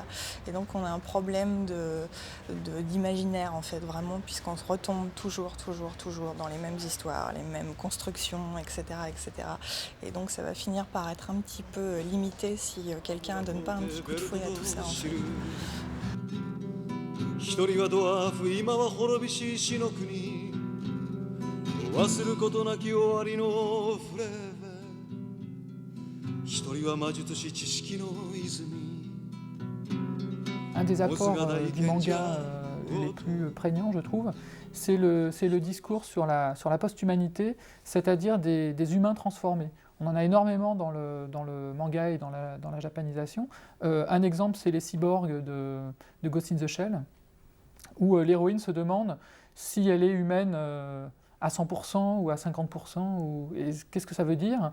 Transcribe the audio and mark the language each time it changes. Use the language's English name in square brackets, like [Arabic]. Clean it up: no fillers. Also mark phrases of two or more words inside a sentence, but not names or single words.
[French] Et donc on a un problème d'imaginaire en fait vraiment, puisqu'on se retombe toujours dans les mêmes histoires, les mêmes constructions, etc., etc. Et donc ça va finir par être un petit peu limité si quelqu'un ne donne pas un petit coup de fouet à tout ça. En fait. [Japanese] 一人はドワーフ今は滅びし死の国忘ることなき終わりのフレーベ一人は魔術師知識の泉 [French] Un des apports du manga les plus prégnants, je trouve, c'est le discours sur la post-humanité, c'est-à-dire des humains transformés. On en a énormément dans le manga et dans la japanisation. Un exemple, c'est les cyborgs de Ghost in the Shell, où l'héroïne se demande si elle est humaine à 100% ou à 50%, qu'est-ce que ça veut dire?